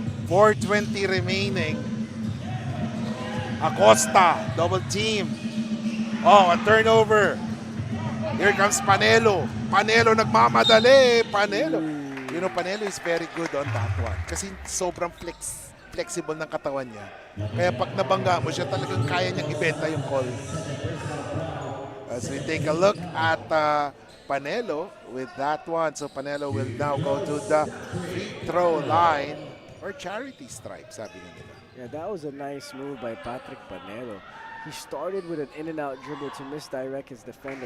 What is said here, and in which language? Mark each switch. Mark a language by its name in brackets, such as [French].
[English] 4:20 remaining. Acosta, double team. Oh, a turnover. Here comes Panelo. [Filipino] Panelo nagmamadali. Panelo. [English] You know, Panelo is very good on that one. [Filipino] Kasi sobrang flexible ng katawan niya. Kaya pag nabangga mo siya, talagang kaya niyang ibenta yung call. [English] As we take a look at Panelo with that one. So Panelo will now go to the free throw line or charity stripe, [Filipino] sabi nga nila. [English] Yeah, that was a nice move by Patrick Panelo. He started with an in-and-out dribble to misdirect his defender.